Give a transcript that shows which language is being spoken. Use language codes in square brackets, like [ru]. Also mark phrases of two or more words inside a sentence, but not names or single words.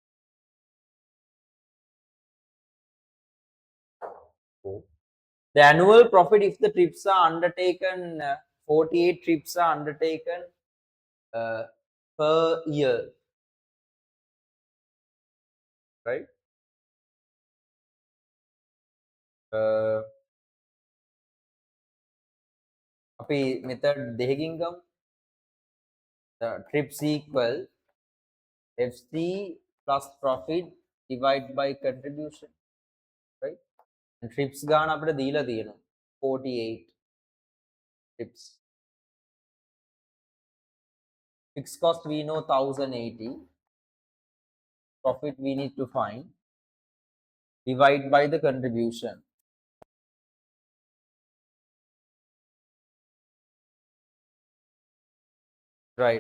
[en] 4. The annual profit if the trips are undertaken, 48 trips are undertaken per year. Right? [si] අපි method දෙකකින් ගමු. [en] The trips equal FC plus profit divided by contribution. Right? And [si] trips ගාන අපිට දීලා තියෙනවා 48 trips. [en] Fixed cost we know 1,080. Profit we need to find. Divide by the contribution. Right.